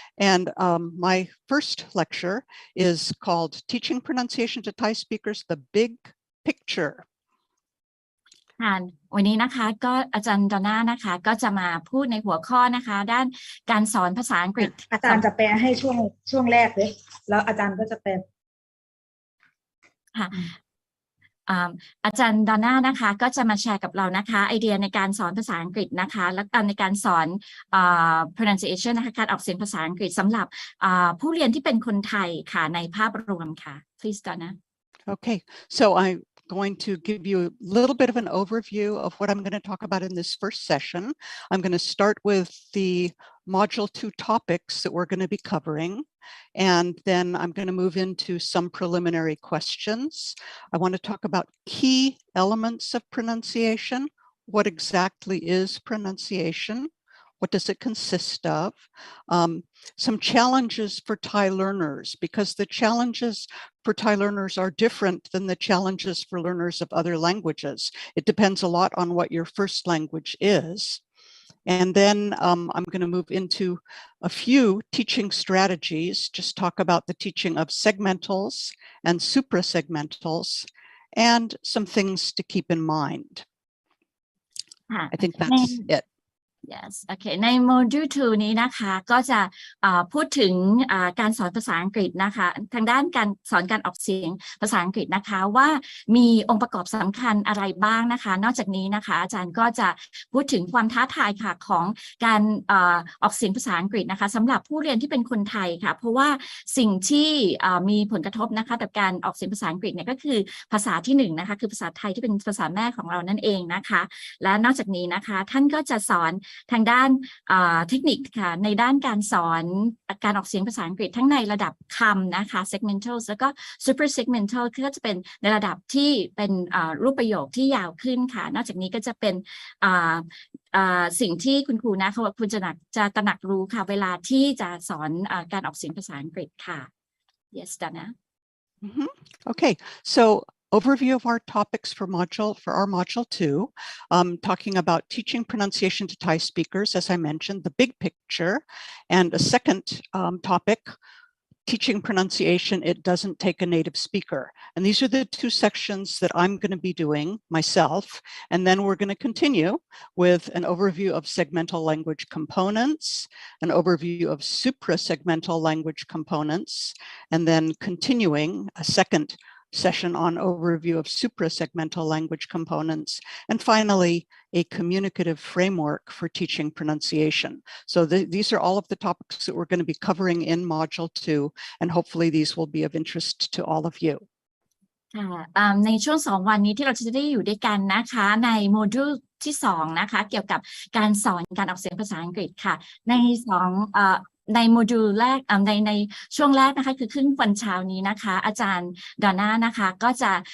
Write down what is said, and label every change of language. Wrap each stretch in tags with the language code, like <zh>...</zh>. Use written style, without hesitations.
<en>And my first lecture is called Teaching Pronunciation to Thai Speakers, the Big Picture.</en> <th>วันนี้นะคะก็อาจารย์ดอนน่านะคะก็จะมาพูดในหัวข้อนะคะด้านการสอนภาษาอังกฤษ อาจารย์จะแปลให้ช่วงแรกเลยแล้วอาจารย์ก็จะแปล ค่ะอาจารย์ดอนน่านะคะก็จะมาแชร์กับเรานะคะไอเดียในการสอนภาษาอังกฤษนะคะและในการสอนpronunciation นะคะการออกเสียงภาษาอังกฤษสำหรับผู้เรียนที่เป็นคนไทยค่ะในภาพรวมค่ะ</th> <en>Please Donna. Okay, so I'm going to give you a little bit of an overview of what I'm going to talk about in this first session. I'm going to start with the Module 2 topics that we're going to be covering, and then I'm going to move into some preliminary questions. I want to talk about key elements of pronunciation. What exactly is pronunciation? What does it consist of? Some challenges for Thai learners, because the challenges for Thai learners are different than the challenges for learners of other languages. It depends a lot on what your first language is. And then I'm going to move into a few teaching strategies, just talk about the teaching of segmentals and suprasegmentals, and some things to keep in mind. I think that's it. Yes, okay.</en> <th>ใน Module 2 นี้นะคะก็จะพูดถึงการสอนภาษาอังกฤษนะคะทางด้านการสอนการออกเสียงภาษาอังกฤษนะคะว่ามีองค์ประกอบสำคัญอะไรบ้างนะคะนอกจากนี้นะคะอาจารย์ก็จะพูดถึงความท้าทายค่ะของการออกเสียงภาษาอังกฤษนะคะสำหรับผู้เรียนที่เป็นคนไทยค่ะเพราะว่าสิ่งที่มีผลกระทบนะคะกับการออกเสียงภาษาอังกฤษเนี่ยก็คือภาษาที่1นะคะคือภาษาไทยที่เป็นภาษาแม่ของเรานั่นเองนะคะและนอกจากนี้นะคะท่านก็จะสอน ทางด้านเทคนิคค่ะในด้านการสอนการออกเสียงภาษาอังกฤษทั้งในระดับคำนะคะ segmental แล้วก็ super segmental ก็จะเป็นในระดับที่เป็นรูปประโยคที่ยาวขึ้นค่ะนอกจากนี้ก็จะเป็นสิ่งที่คุณครูนะคุณจะตระหนักรู้ค่ะเวลาที่จะสอนการออกเสียงภาษาอังกฤษค่ะ</th> <en>yes Donna Okay, so overview of our topics for our module 2, talking about teaching pronunciation to Thai speakers, as I mentioned, the big picture, and a second topic, teaching pronunciation, it doesn't take a native speaker. And these are the two sections that I'm going to be doing myself. And then we're going to continue with an overview of segmental language components, an overview of suprasegmental language components, and then continuing a second session on overview of suprasegmental language components, and finally, a communicative framework for teaching pronunciation. So these are all of the topics that we're going to be covering in Module 2, and hopefully these will be of interest to all of you.</en> <th>ในช่วง2วันนี้ที่เราจะได้อยู่ด้วยกันนะคะในโมดูลที่2นะคะเกี่ยวกับการสอนการออกเสียงภาษาอังกฤษค่ะในโมดูลแรกในช่วงแรกนะคะคือครึ่งวันเช้านี้นะคะอาจารย์ดอนน่านะคะก็จะ</th>